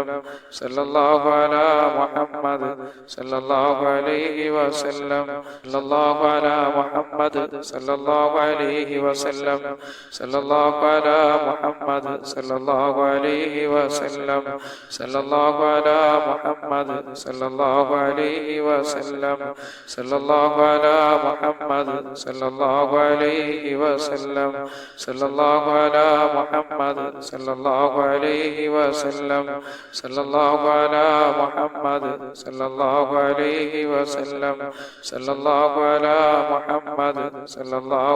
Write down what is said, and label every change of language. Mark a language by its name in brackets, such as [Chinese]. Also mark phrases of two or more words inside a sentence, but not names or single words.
[Arabic] صلى الله على محمد صلى الله عليه وسلم. صلى الله على محمد صلى الله عليه وسلم. صلى الله على محمد صلى الله عليه وسلم. صلى الله على محمد محمد صلى الله عليه وسلم صلى الله على محمد صلى الله عليه وسلم صلى الله على محمد صلى الله عليه وسلم صلى الله على محمد صلى الله عليه وسلم صلى الله على محمد صلى الله